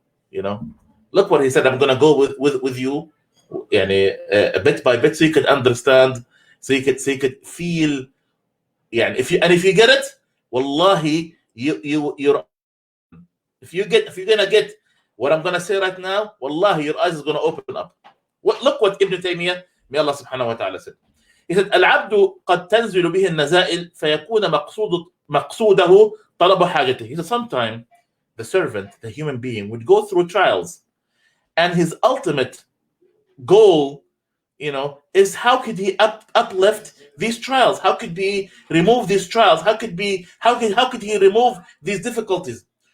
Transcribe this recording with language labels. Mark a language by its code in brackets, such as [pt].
[en] You know, look what he said. I'm going to go with you, bit by bit, so you could understand, so you could feel. Yeah, if you get it, wallahi, you're. If you're gonna get what I'm gonna say right now, wallahi, your eyes is gonna open up. Look what Ibn Taymiyyah, may Allah subhanahu wa ta'ala said. He said, [ar] العبد قد تنزل به النزائل فيكون مقصوده طلب حاجته. [en] He said, sometimes the servant, the human being, would go through trials, and his ultimate goal, is how could he uplift these trials? How could he remove these trials? How could he remove these difficulties?